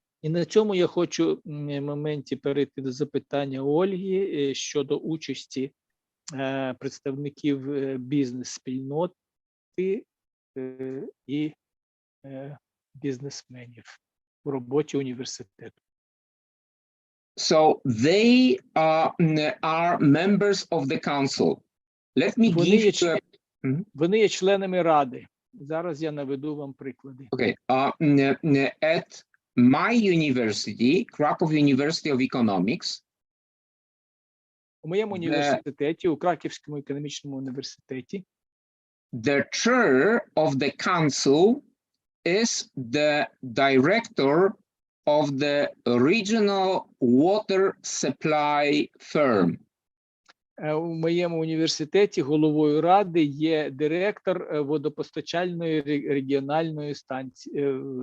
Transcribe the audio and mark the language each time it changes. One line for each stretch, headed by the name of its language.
Ukrainian: І на цьому я хочу в моменті перейти до запитання Ольги щодо участі представників бізнес-спільноти і бізнесменів у роботі університету.
English: So they are members of the council. Let me give
Ukrainian: Вони є членами Ради. Зараз я наведу вам приклади.
English: Okay. At my university, Krakow University of Economics,
Ukrainian: У моєму університеті, у Краківському економічному університеті,
English: the chair of the council is the director of the regional water supply firm.
Ukrainian: У моєму університеті головою Ради є директор водопостачальної регіональної станції.